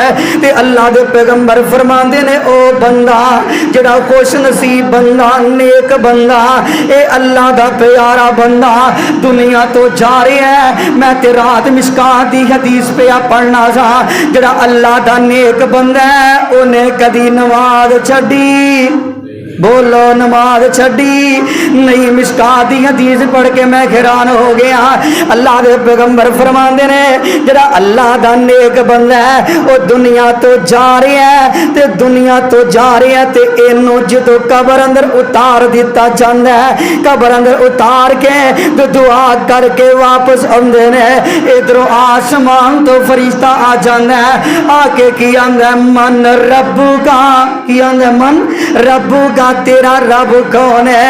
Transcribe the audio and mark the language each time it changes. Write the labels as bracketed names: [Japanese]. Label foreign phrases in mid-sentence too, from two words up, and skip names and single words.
[Punjabi] تے اللہ دے پیغمبر فرماندے نے او بندہ جڑا خوش نصیب بندہ نیک بندہ اے اللہ دا پیارا بندہ دنیا تو جا رہا ہے. میں تے رات مشکات دی حدیث پہ پڑھنا سا جڑا اللہ دا نیک بندہ ہے اونے کدی نماز چھڈی بولو نماز چھڈی نہیں. مشکات دی حدیث پڑھ کے میں حیران ہو گیا. اللہ دے پیغمبر فرماندے نے جڑا اللہ دا نیک بندہ ہے وہ دنیا تو جا رہا ہے تے دنیا تو جا رہا ہے تے اینو جدو قبر اندر اتار دیتا جاندا ہے قبر اندر اتار کے تو دعا کر کے واپس آندے نے. ادھروں آسمان تو فرشتہ آ جاندا ہے آ کے کی آندا ہے [Arabic] من ربو [Punjabi] کا کی آندا ہے [Arabic] من ربو [Punjabi] کا تیرا رب کون ہے.